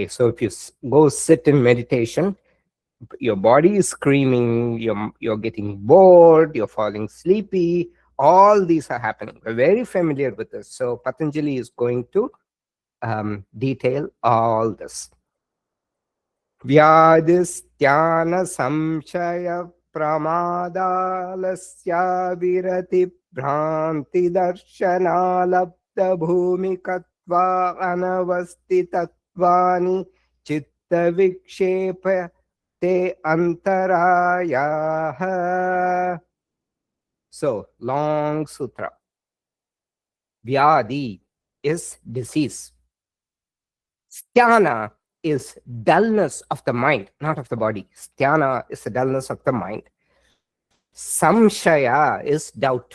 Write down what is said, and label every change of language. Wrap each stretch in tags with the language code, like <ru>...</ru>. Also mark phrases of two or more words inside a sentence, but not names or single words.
<en>So if you go sit in meditation, your body is screaming, you're getting bored, you're falling sleepy, all these are happening. We're very familiar with this. So Patanjali is going to detail all this.</en> <sa>Vyādhi Styāna Saṃśaya Pramādalasya Virati Bhranti Darshanalabda Bhumikatva Anavastitatvani Chitta Vikshepa Te antarāyas.</sa> <en>So, long sutra. Vyādhi is disease. Styāna is dullness of the mind, not of the body. Styāna is the dullness of the mind. Saṃśaya is doubt.</en>